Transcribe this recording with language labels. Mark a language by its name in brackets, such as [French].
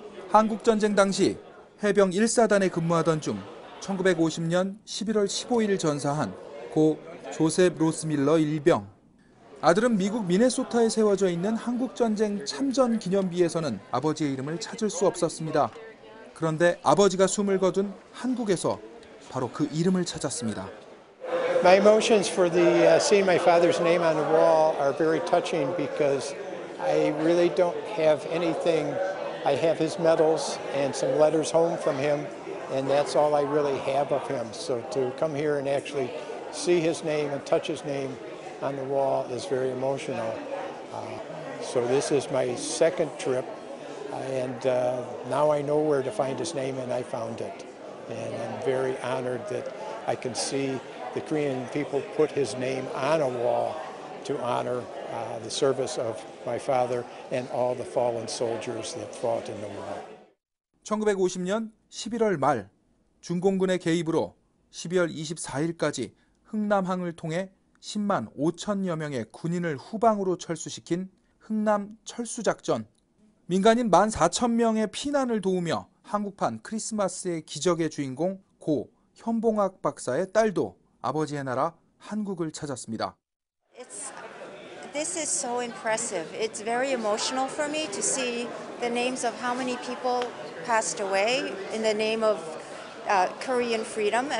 [Korean] 한국전쟁 당시 해병 1사단에 근무하던 중 1950년 11월 15일 전사한 고 조셉 로스밀러 일병. 아들은 미국 미네소타에 세워져 있는 한국전쟁 참전 기념비에서는 아버지의 이름을 찾을 수 없었습니다. 그런데 아버지가 숨을 거둔 한국에서 바로 그 이름을 찾았습니다. [English] My emotions for seeing my father's name on the wall are very touching because I really don't have anything. I have his medals and some letters home from him, and that's all I really have of him. So to come here and actually see his name and touch his name on the wall is very emotional. So this is my second trip, and now I know where to find his name, and I found it. And I'm very honored that I can see the Korean people put his name on a wall to honor the service of my father and all the fallen soldiers that fought in the war. [Korean] 1950년 11월 말 중공군의 개입으로 12월 24일까지 흥남항을 통해 10만 5천여 명의 군인을 후방으로 철수시킨 흥남 철수작전. 민간인 14,000명의 피난을 도우며 한국판 크리스마스의 기적의 주인공 고 현봉학 박사의 딸도 아버지의 나라 한국을 찾았습니다. [English] This is so impressive. It's very emotional for me to see the names of how many people passed away in the name of Korean freedom.